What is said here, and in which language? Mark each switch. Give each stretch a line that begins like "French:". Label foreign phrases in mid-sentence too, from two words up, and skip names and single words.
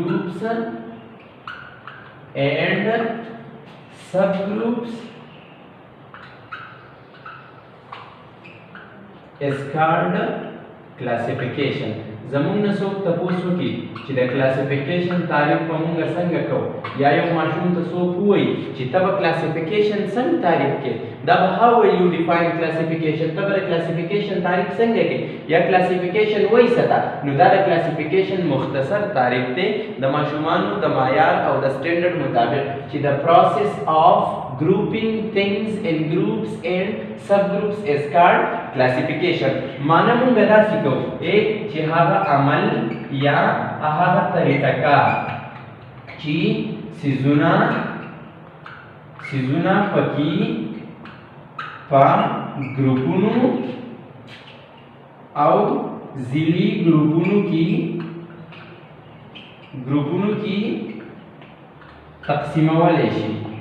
English: subgroups is called classification.
Pashto: زمونږ نه څوک تپوس وکړي چې د کلاسیفیکیشن تعریف په مونږ څنګه کوو یا یو ماشوم ته څوک ووایي چې ته به کلاسیفیکیشن څنګه تعریف کړې دا به
English: how will you define classification
Pashto: ته به د کلاسیفیکیشن تعریف څنګه کړې یا کلاسیفیکیشن وایي څه ده. نو دا د کلاسیفیکیشن مختصر تعریف دی د ماشومانو د معیار او د سټینډرډ مطابق چې د
English: process of grouping things in groups and subgroups is called classification.
Pashto: معنا مونږ دا سیکو چې هغه عمل یا هغه طریقه کار چې سيزونه پکې په ګروپونو او ځلي ګروپونو کې تقسیمول شي.